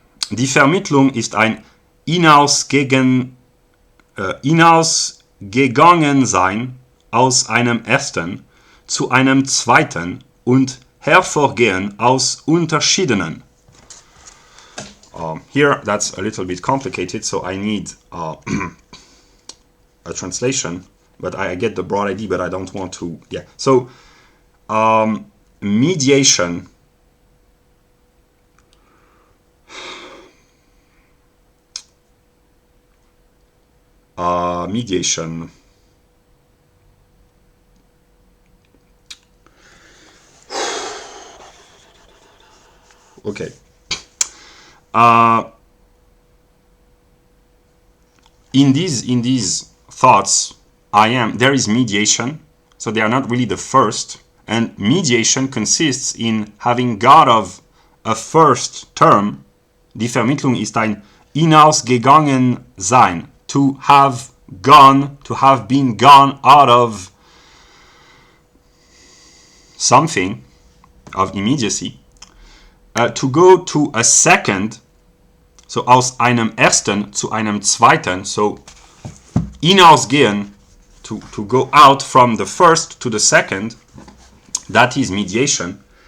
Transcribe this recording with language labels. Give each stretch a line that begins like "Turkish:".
German: Die Vermittlung ist ein Hinausgegangensein aus einem ersten zu einem zweiten und Hervorgehen aus unterschiedenen.
English: Here, that's a little bit complicated, so I need a translation. But I get the broad idea, but I don't want to. Yeah. So, mediation. Mediation. Okay. In these thoughts, there is mediation, so they are not really the first, and mediation consists in having got of a first term.
German: Die Vermittlung ist ein Hinausgegangensein,
English: to have been gone out of something, of immediacy, to go to a second, so
German: aus einem ersten zu einem zweiten,
English: so
German: hinausgehen,
English: to go out from the first to the second, that is mediation.